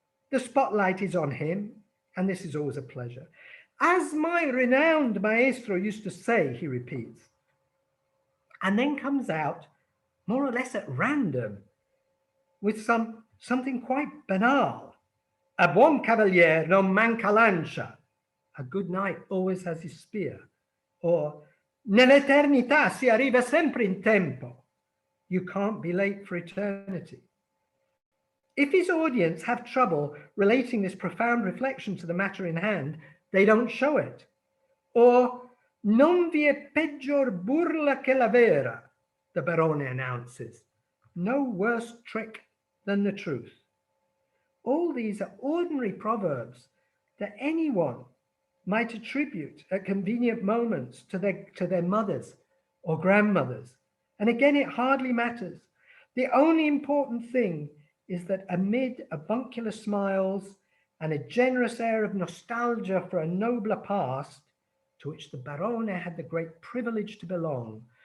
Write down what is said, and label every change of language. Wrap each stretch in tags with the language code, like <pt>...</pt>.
<en>The spotlight is on him, and this is always a pleasure. As my renowned maestro used to say, he repeats, and then comes out more or less at random with something quite banal.</en> <it>A buon cavalier non manca lancia.</it> <en>A good knight always has his spear.</en> <it>Or nell'eternità si arriva sempre in tempo.</it> <en>You can't be late for eternity. If his audience have trouble relating this profound reflection to the matter in hand, they don't show it.</en> <it>Or non vi è peggior burla che la vera,</it> <en>the Verona announces. No worse trick than the truth. All these are ordinary proverbs that anyone might attribute at convenient moments to their mothers or grandmothers. And again, it hardly matters. The only important thing is that amid avuncular smiles and a generous air of nostalgia for a nobler past, to which the Verona had the great privilege to belong,</en>